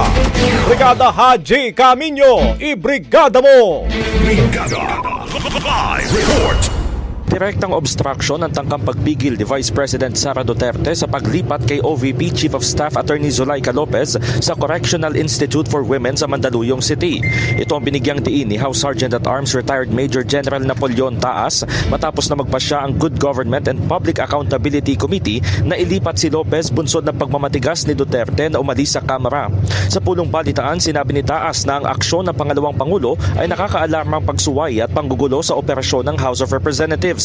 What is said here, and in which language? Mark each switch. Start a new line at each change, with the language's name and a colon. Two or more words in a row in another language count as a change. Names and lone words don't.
Filipino: Brigada Haji Camino, ibrigada mo! Brigada Live Report. Direktang obstruction ang tangkang pagpigil ni Vice President Sara Duterte sa paglipat kay OVP Chief of Staff Attorney Zulaika Lopez sa Correctional Institute for Women sa Mandaluyong City. Ito ang binigyang diin ni House Sergeant at Arms Retired Major General Napoleon Taas matapos na magpasya ang Good Government and Public Accountability Committee na ilipat si Lopez bunsod ng pagmamatigas ni Duterte na umalis sa Kamara. Sa pulong balitaan, sinabi ni Taas na ang aksyon ng pangalawang Pangulo ay nakakaalarmang pagsuway at panggugulo sa operasyon ng House of Representatives.